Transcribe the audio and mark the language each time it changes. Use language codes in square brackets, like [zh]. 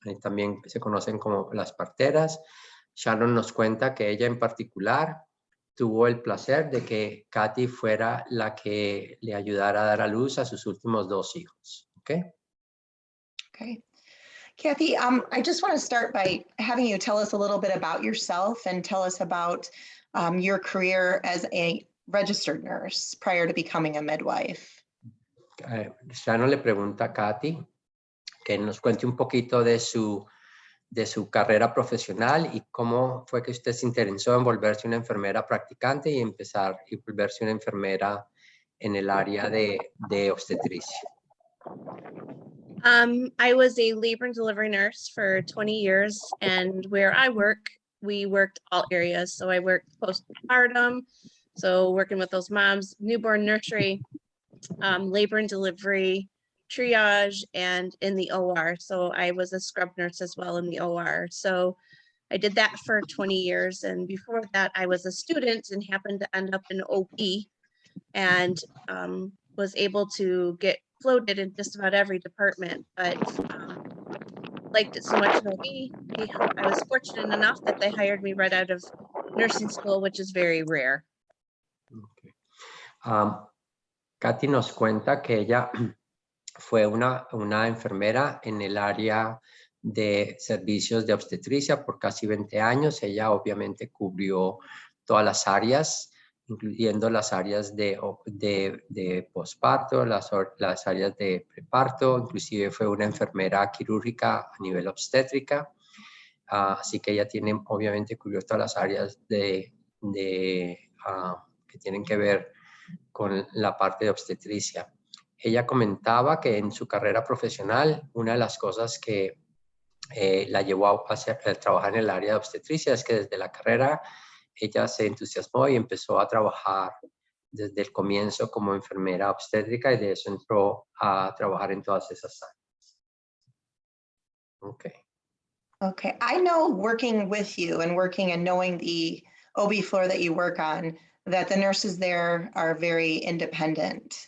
[es] También se conocen como las parteras. Shannon nos cuenta que ella en particular tuvo el placer de que Cathy fuera la que le ayudara a dar a luz a sus últimos dos hijos. Okay. [en] Cathy, I just want to start by having you tell us a little bit about yourself and tell us about your career as a registered nurse prior to becoming a midwife. [es] Shannon le pregunta a Cathy que nos cuente un poquito de su carrera profesional y cómo fue que usted se interesó en volverse una enfermera practicante y volverse una enfermera en el área de obstetricia. [en] I was a labor and delivery nurse for 20 years, and where I work, we worked all areas. So I worked postpartum, so working with those moms, newborn nursery, labor and delivery, triage, and in the OR. So I was a scrub nurse as well in the OR. So I did that for 20 years. And before that, I was a student and happened to end up in OB and was able to get floated in just about every department, but liked it so much in OB. I was fortunate enough that they hired me right out of nursing school, which is very rare. Okay. [es] Cathy nos cuenta que ella fue una enfermera en el área de servicios de obstetricia por casi 20 años. Ella obviamente cubrió todas las áreas, incluyendo las áreas de posparto, las áreas de preparto, inclusive fue una enfermera quirúrgica a nivel obstétrica. Así que ella tiene obviamente cubierto las áreas que tienen que ver con la parte de obstetricia. Ella comentaba que en su carrera profesional, una de las cosas que la llevó a trabajar en el área de obstetricia es que desde la carrera ella se entusiasmó y empezó a trabajar desde el comienzo como enfermera obstétrica y de eso entró a trabajar en todas esas áreas. [en] Okay, I know working with you and working and knowing the OB floor that you work on, that the nurses there are very independent.